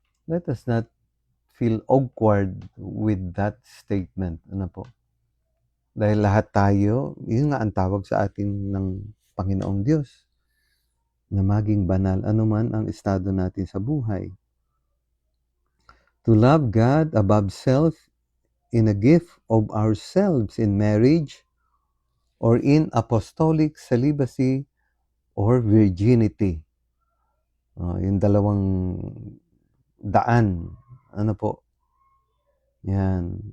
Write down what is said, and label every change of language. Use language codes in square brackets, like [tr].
[en] Let us not feel awkward with that statement. [tl] Ano po? Dahil lahat tayo, yun nga ang tawag sa atin ng Panginoong Diyos, na maging banal anuman ang estado natin sa buhay. [en] To love God above self in a gift of ourselves in marriage or in apostolic celibacy or virginity. [tl] Yung dalawang daan. Ano po? Yan.